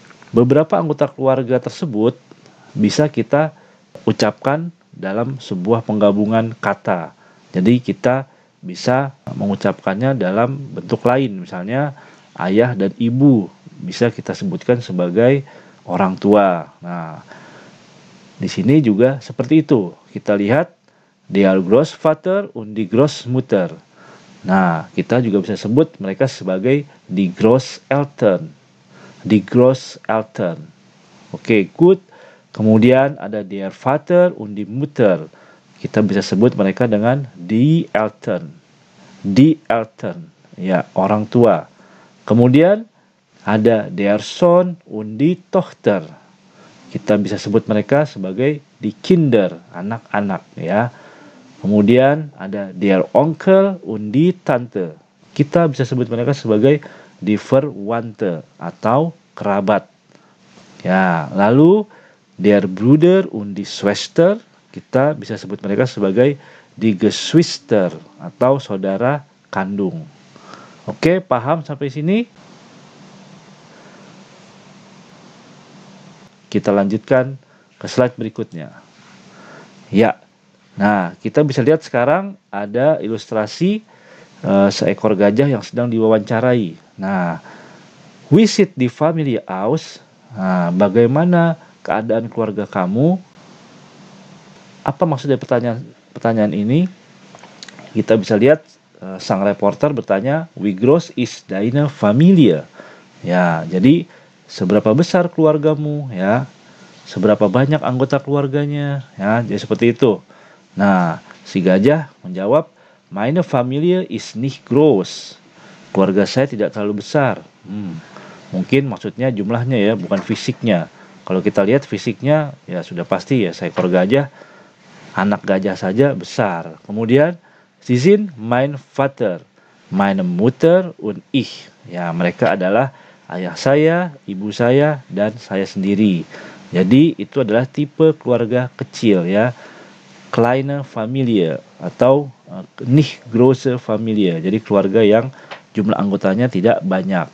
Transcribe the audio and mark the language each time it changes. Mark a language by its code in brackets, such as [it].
[id] Beberapa anggota keluarga tersebut bisa kita ucapkan dalam sebuah penggabungan kata. Jadi kita bisa mengucapkannya dalam bentuk lain, misalnya ayah dan ibu bisa kita sebutkan sebagai orang tua. Nah, di sini juga seperti itu. Kita lihat [de] der Großvater und die Großmutter. [id] Nah, kita juga bisa sebut mereka sebagai [de] die Großeltern. Die Großeltern. Oke, [en] good. [id] Kemudian ada [de] der Vater und die Mutter. [id] Kita bisa sebut mereka dengan [de] die Eltern. Die Eltern. [id] ya orang tua. Kemudian ada [de] der Sohn und die Tochter. [id] Kita bisa sebut mereka sebagai [de] die Kinder, [id] anak-anak ya. Kemudian ada [de] der Onkel und die Tante. [id] Kita bisa sebut mereka sebagai [de] die Verwandte [id] atau kerabat. Ya, lalu [de] der Bruder und die Schwester, [id] kita bisa sebut mereka sebagai [de] die Geschwister [id] atau saudara kandung. Oke, paham sampai sini? Kita lanjutkan ke slide berikutnya. Ya, nah kita bisa lihat sekarang ada ilustrasi seekor gajah yang sedang diwawancarai. Nah, [en] visit di family house. [id] Nah, bagaimana keadaan keluarga kamu? Apa maksud dari pertanyaan ini? Kita bisa lihat sang reporter bertanya, [de] "Wie groß ist deine Familie?" [id] Ya, jadi seberapa besar keluargamu ya? Seberapa banyak anggota keluarganya ya? Jadi seperti itu. Nah, si gajah menjawab, [de] "Meine Familie ist nicht groß." [id] Keluarga saya tidak terlalu besar. Mungkin maksudnya jumlahnya ya, bukan fisiknya. Kalau kita lihat fisiknya ya sudah pasti ya seekor gajah, anak gajah saja besar. Kemudian [de] sie sind mein Vater, meine Mutter und ich. [id] Ya, mereka adalah ayah saya, ibu saya, dan saya sendiri. Jadi itu adalah tipe keluarga kecil ya, [de] kleine Familie [id] atau [de] nicht große Familie. [id] Jadi keluarga yang jumlah anggotanya tidak banyak.